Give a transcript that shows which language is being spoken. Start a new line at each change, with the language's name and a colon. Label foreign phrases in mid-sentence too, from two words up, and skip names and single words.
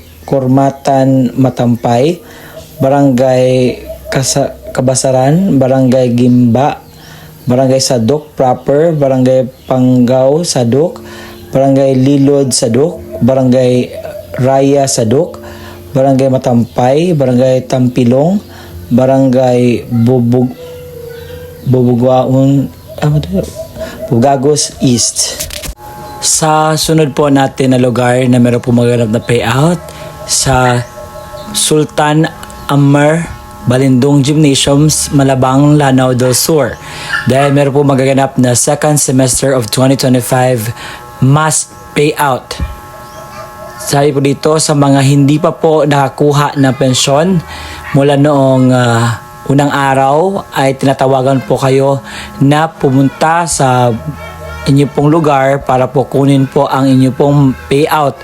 Filipino: Kurmatan Matampay, Barangay Kabasaran, Barangay Gimba, Barangay Sadok Proper, Barangay Pangaw Sadok, Barangay Lilod Sadok, Barangay Raya Sadok, Barangay Matampay, Barangay Tampilong, Barangay Bugagos East. Sa sunod po natin na lugar na meron po magaganap na payout sa Sultan Amar Balindong Gymnasiums, Malabang, Lanao del Sur. Dahil meron po magaganap na
English: second semester of 2025 mass payout.
Filipino: Sabi po dito sa mga hindi pa po nakakuha ng pensyon mula noong unang araw, ay tinatawagan po kayo na pumunta sa inyo pong lugar para po kunin po ang inyo pong payout.